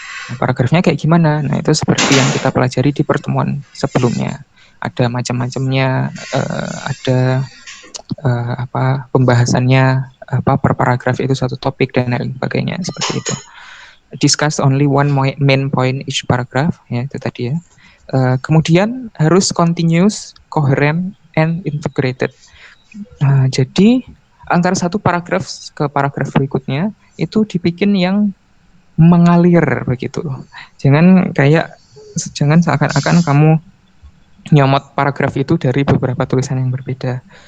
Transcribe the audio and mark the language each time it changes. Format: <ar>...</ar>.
<id>Nah, paragrafnya kayak gimana? Nah, itu seperti yang kita pelajari di pertemuan sebelumnya. Ada macam-macamnya, ada pembahasannya per paragraf itu satu topik dan lain sebagainya, seperti itu.</id> <en>Discuss only one main point each paragraph,</en> <id>ya itu tadi ya. Kemudian harus</id> <en>continuous, coherent, and integrated.</en> <id>Jadi antara satu paragraf ke paragraf berikutnya itu dibikin yang mengalir begitu. Jangan seakan-akan kamu nyomot paragraf itu dari beberapa tulisan yang berbeda.</id>